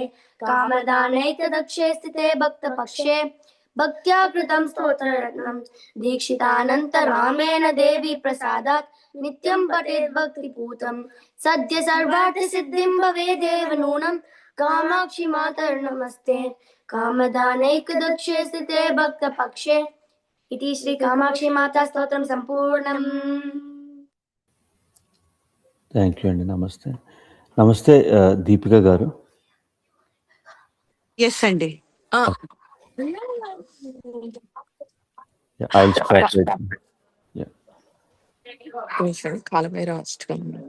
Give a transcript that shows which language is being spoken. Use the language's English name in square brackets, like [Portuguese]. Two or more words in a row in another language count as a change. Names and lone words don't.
[Sanskrit] कामदानैकदक्षे स्थिते भक्तपक्षे भक्त्या कृतं स्तोत्ररत्नं दीक्षितानन्तरामेण देवी प्रसादात् नित्यं पठेत् भक्तिपूतं सद्य सर्वार्थसिद्धिं भवेदेव नूनं कामाक्षि मातर्नमस्ते कामदानैकदक्षे स्थिते भक्तपक्षे इति श्री कामाक्षि माता स्तोत्रं संपूर्णम्. [English] thank you [Telugu] అండి. నమస్తే. నమస్తే దీపిక గారు. ఎస్ అండి. [English] I'll start with [Telugu] కాలభైరవ అష్టకం.